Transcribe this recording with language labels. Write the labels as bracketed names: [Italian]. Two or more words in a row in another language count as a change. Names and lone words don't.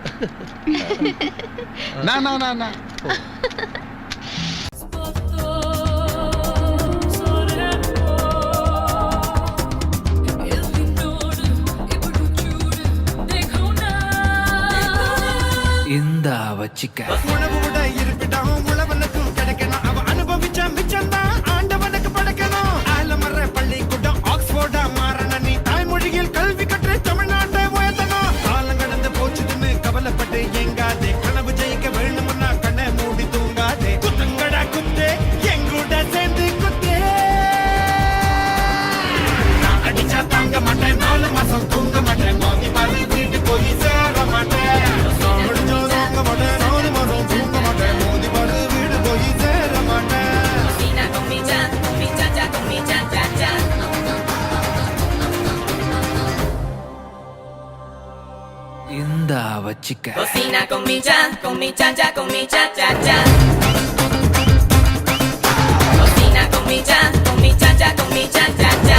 [Malayalam] നാ നാ നാ നാ. എന്താ വച്ചിക്ക [Tamil] உணவோட இருப்பிடம் உழவனுக்கும் கிடைக்கணும். அவ அனுபவிச்ச மிச்சம்தான் ஆண்டவனுக்கு படைக்கணும். ஆலமர பள்ளிக்கூடம் ஆக்ஸ்போர்டா மாறணும். நீ தாய்மொழியில் கல்வி கற்று தமிழ்நாட்டை உயர்த்தணும். காலம் கடந்து போச்சுதுன்னு கவலைப்பட்டு எங்காதே. கனவு ஜெயிக்க வேணும்னா கண்ணை மூடி தூங்காதே. குத்துங்கடா குத்து, எங்கூட சேர்ந்து குத்து. நான் அடிச்சா தாங்க மாட்டேன், 4 மாசம் தூங்க மாட்டேன். மோதி மாதிரி வீட்டு போய் சேர மாட்டேன். [Malayalam] എന്താ വച്ചിക്ക [Spanish] Cocina con mi cha, con mi cha cha, con mi cha cha cha. Cocina con mi cha, con mi cha cha, con mi cha cha.